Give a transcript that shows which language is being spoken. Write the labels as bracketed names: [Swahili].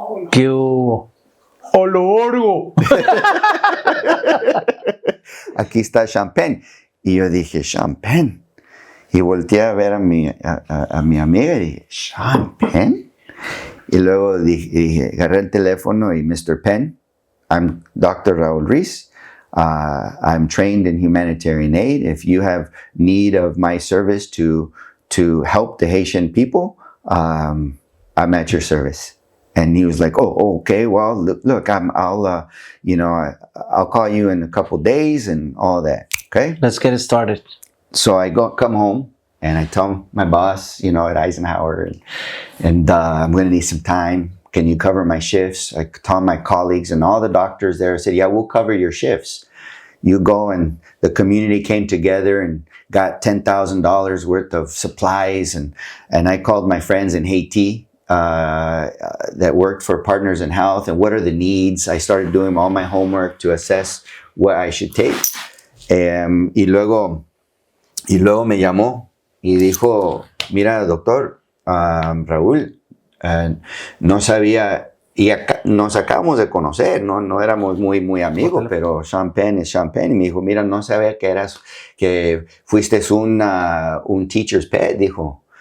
[Spanish] ¿Qué hubo? ¡Hola, orgo! Aquí está Sean Penn. Y yo dije, Sean Penn. Y volteé a ver a mi amiga y dije, ¿Sean Penn? Y luego dije, agarré el teléfono y Mr. [English] Penn, I'm Dr. Raúl Ruiz. I'm trained in humanitarian aid. If you have need of my service to help the Haitian people, I'm at your service. And he was like, oh, okay. Well, look, I'll call you in a couple days and all that. Okay. Let's get it started. So I come home and I tell my boss, at Eisenhower, and I'm going to need some time. Can you cover my shifts? I told my colleagues and all the doctors there, I said, yeah, we'll cover your shifts. You go, and the community came together and got $10,000 worth of supplies. And I called my friends in Haiti that worked for Partners in Health, and what are the needs? I started doing all my homework to assess what I should take. [Spanish] Y luego me llamó y dijo, mira, doctor, Raúl, no sabía, y nos acabamos de conocer, no éramos muy amigos, pero Sean Penn es Sean Penn. Y me dijo, mira, no sabía que fuiste un [English] teacher's pet, [Spanish] dijo.